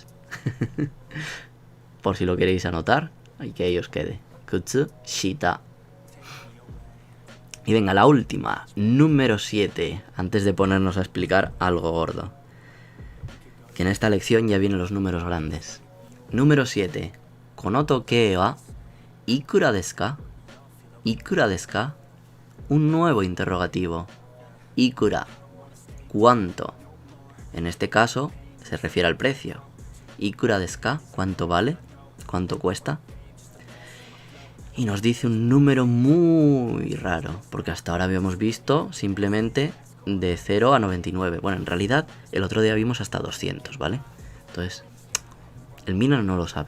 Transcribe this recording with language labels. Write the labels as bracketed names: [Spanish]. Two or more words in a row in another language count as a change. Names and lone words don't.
[Spanish] Por si lo queréis anotar, hay que ahí os quede. Kutsushita. Y venga, la última, número 7, antes de ponernos a explicar algo gordo. Que en esta lección ya vienen los números grandes. Número 7. [Japanese] この時計はいくらですか? いくらですか? [Spanish] Un nuevo interrogativo. Ikura. ¿Cuánto? En este caso se refiere al precio. [Japanese] いくらですか? [Spanish] ¿Cuánto vale? ¿Cuánto cuesta? Y nos dice un número muy raro, porque hasta ahora habíamos visto simplemente de 0 a 99. Bueno, en realidad el otro día vimos hasta 200, ¿vale? Entonces, el Mina no lo sabe.